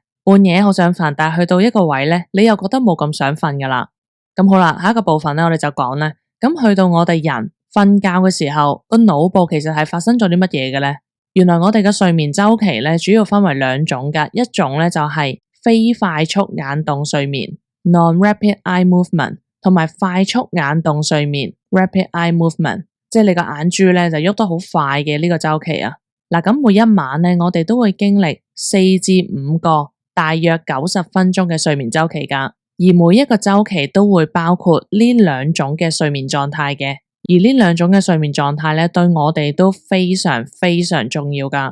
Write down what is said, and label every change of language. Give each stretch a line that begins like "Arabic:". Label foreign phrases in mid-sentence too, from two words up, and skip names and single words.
Cantonese: 半夜好想瞓，但係去到一個位咧，你又覺得冇咁想瞓噶啦。咁好啦，下一個部分咧我哋就講咧，咁去到我哋人瞓覺嘅時候，個腦部其實係發生咗啲乜嘢嘅咧？原來我哋嘅睡眠周期咧，主要分為2種噶，一種咧就係非快速眼動睡眠
English: （non-rapid eye movement）
Cantonese: 同埋快速眼動睡眠
English: （rapid eye movement），
Cantonese: 即係你個眼珠咧就喐得好快嘅呢個周期啊。嗱，咁每一晚咧，我哋都會經歷4至5個大約90分鐘嘅睡眠周期噶，而每一個周期都會包括呢2種嘅睡眠狀態嘅。而呢2種嘅睡眠狀態咧，對我哋都非常非常重要噶。